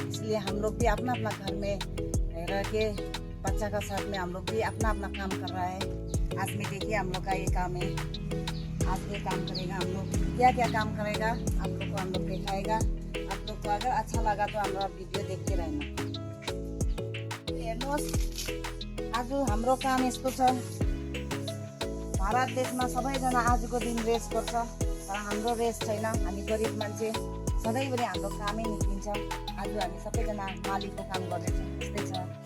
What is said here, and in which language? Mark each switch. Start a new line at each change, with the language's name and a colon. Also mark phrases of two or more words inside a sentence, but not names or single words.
Hindi: इसलिए हम लोग भी अपना अपना घर में रह के बच्चा का साथ में हम लोग भी अपना अपना काम कर रहा है। आज में देखिए हम लोग का ये काम है, आज ये काम करेगा। हम लोग क्या क्या काम करेगा आप लोग को हम लोग दिखाएगा। आप लोग को अगर अच्छा लगा तो हमारा वीडियो देखते रहना।
Nepali: हेर्नुहोस्, आज हाम्रो काम यस्तो छ। भारत देशमा सबैजना आजको दिन रेस्ट गर्छ, तर हाम्रो रेस्ट छैन। हामी गरिब मान्छे सधैँभरि हाम्रो कामै निस्किन्छ। आज हामी सबैजना मालिकको काम गर्दैछौँ, त्यस्तै छ।